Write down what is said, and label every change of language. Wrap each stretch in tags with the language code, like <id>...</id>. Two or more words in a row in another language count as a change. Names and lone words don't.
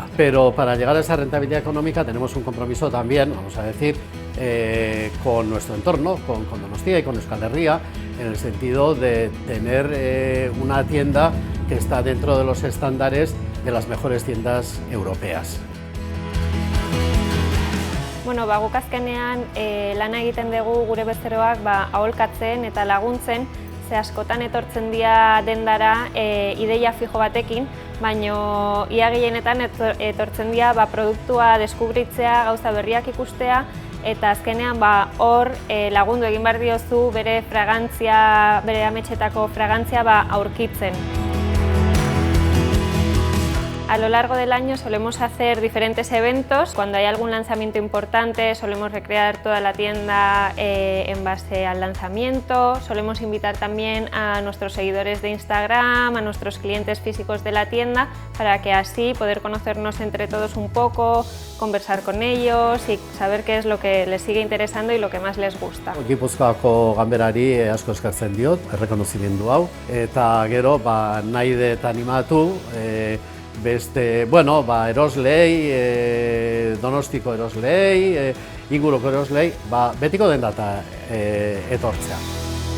<es>Pero para llegar a esa rentabilidad económica tenemos un compromiso también, vamos a decir, con nuestro entorno, con Donostia y con Euskal Herria, en el sentido de tener una tienda que está dentro de los estándares de las mejores tiendas europeas.</es> <eu>Bueno, guk azkenean lana egiten dugu gure bezeroak aholkatzen eta laguntzen, ze askotan etortzen dira dendara ideia fijo batekin, baina ia gehienetan etortzen dira produktua deskubritzea, gauza berriak ikustea, eta azkenean hor lagundu egin behar diozu bere fragantzia, bere ametxetako fragantzia aurkitzen.</eu> <es>A lo largo del año solemos hacer diferentes eventos. Cuando hay algún lanzamiento importante solemos recrear toda la tienda en base al lanzamiento. Solemos invitar también a nuestros seguidores de Instagram, a nuestros clientes físicos de la tienda, para que así poder conocernos entre todos un poco, conversar con ellos y saber qué es lo que les sigue interesando y lo que más les gusta.</es> <eu>Gipuzkoako ganberari asko eskertzen diot, errekonozimendu hau, eta gero nahi dut animatu, beste, bueno, eroslei, Donostiko eroslei, inguruko eroslei, betiko dendata etortzea.</eu>